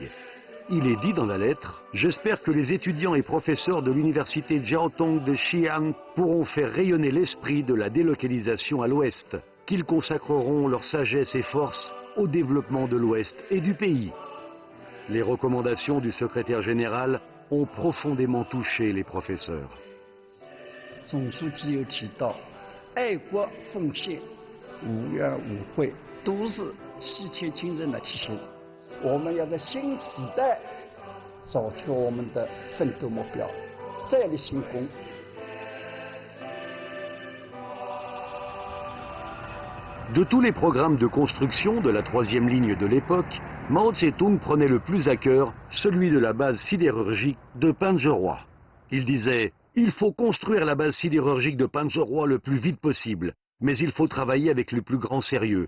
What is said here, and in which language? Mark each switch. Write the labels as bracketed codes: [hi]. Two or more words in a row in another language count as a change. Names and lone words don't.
[fr] Il est dit dans la lettre « J'espère que les étudiants et professeurs de l'université Jiaotong de Xi'an pourront faire rayonner l'esprit de la délocalisation à l'Ouest, qu'ils consacreront leur sagesse et force au développement de l'Ouest et du pays. » Les recommandations du secrétaire général ont profondément touché les professeurs. [zh] 总书记有提到，爱国奉献、无怨无悔，都是西铁精神的体现。我们要在新时代找出我们的奋斗目标，再立新功。 [fr] De tous les programmes de construction de la 3e ligne de l'époque, Mao Tse-tung prenait le plus à cœur celui de la base sidérurgique de Panzhihua. Il disait « Il faut construire la base sidérurgique de Panzhihua le plus vite possible, mais il faut travailler avec le plus grand sérieux.